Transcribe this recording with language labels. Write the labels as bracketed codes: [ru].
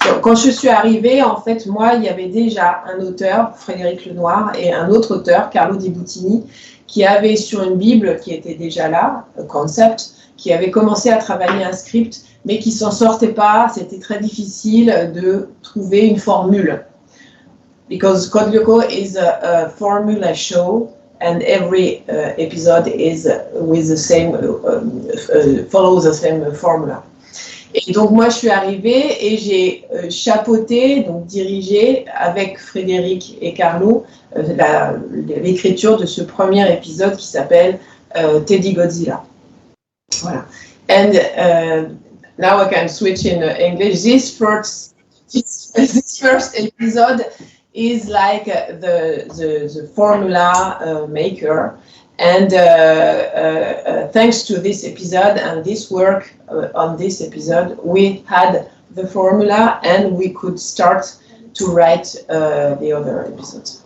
[fr] Donc, quand je suis arrivée, en fait, moi, il y avait déjà un auteur, Frédéric Lenoir, et un autre auteur, Carlo Di Buttini, qui avait sur une Bible qui était déjà là, un concept, qui avait commencé à travailler un script, mais qui s'en sortait pas. C'était très difficile de trouver une formule. [en] Because Codigo Lyoko is a formula show, and every episode is with the same, follows the same formula. [fr] Et donc moi je suis arrivée et j'ai chapeauté, donc dirigé avec Frédéric et Carlo l'écriture de ce premier épisode qui s'appelle Teddy Godzilla. Voilà. [en] And now I can switch in English. This first episode is like the formula maker, and thanks to this episode and this work on this episode, we had the formula and we could start to write the other episodes.